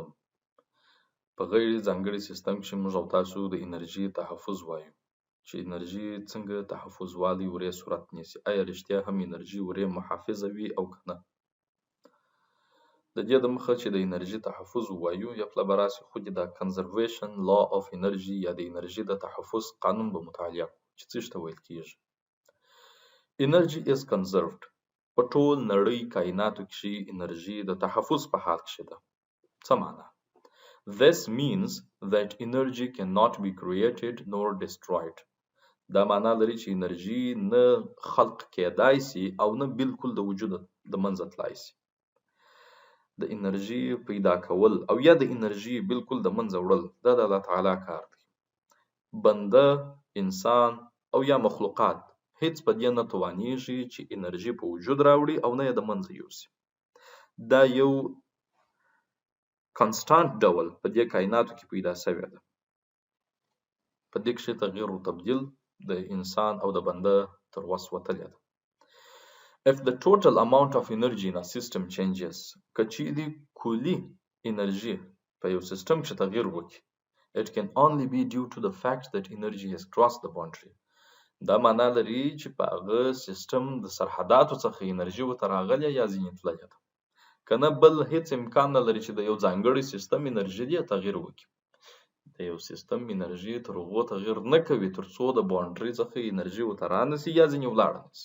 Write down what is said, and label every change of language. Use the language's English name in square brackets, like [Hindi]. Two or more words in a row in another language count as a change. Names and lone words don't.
[Pashto] په غیر ځانګړي سیستم کې موږ او تاسو د انرژي تحفظ وایو چې انرژي څنګه تحفظ والی ورې صورت نیسي. آیا رښتیا هم انرژي ورې محافظه وي او که نه؟ د دې د مخه چې د انرژي تحفظ وایو یا پله به راسي خو د [English] conservation law of energy [Pashto] یا د انرژي د تحفظ قانون به مطالعه کړو چې څه ته ویل کیږي. [English] Energy is conserved. [Pashto] په ټول نړۍ کائناتو کې انرژي د تحفظ په حال کې ده. څه معنا؟ [English] This means that energy cannot be created nor destroyed. [Pashto] دا معنا لري چې انرژي نه خلق کېدای شي او نه بالکل د وجود د منځه تلای شي. د انرژي پیدا کول او یا د انرژي بالکل د منځه وړل دا د الله تعالی کار دی. بنده، انسان او یا مخلوقات هیڅ په دې نه توانیږي چې انرژي په وجود راوړي او نه یې د منځه یوسي. دا یو کانسټانټ ډول په دې کائناتو کې پیدا شوی ده. په دې کې تغییر او تبدیل د انسان او د بنده تر وس وتلی ده. [English] If the total amount of energy in a system changes, [Pashto] که چیرې کلي انرژي په یو سیستم کې تغییر وکړي, [English] it can only be due to the fact that energy has crossed the boundary. [Pashto] دا معنا لري چې په هغه سیستم د سرحداتو څخه انرژي ورته راغلې یا ځینې تللې ده. که نه بل هیڅ امکان نه لري چې د یو ځانګړي سیستم انرژي دې تغییر وکړي. د یو سیستم انرژي تر هغو تغییر نه کوي تر څو د باونډري څخه انرژي ورته رانسي یا ځینې ولاړه نسي.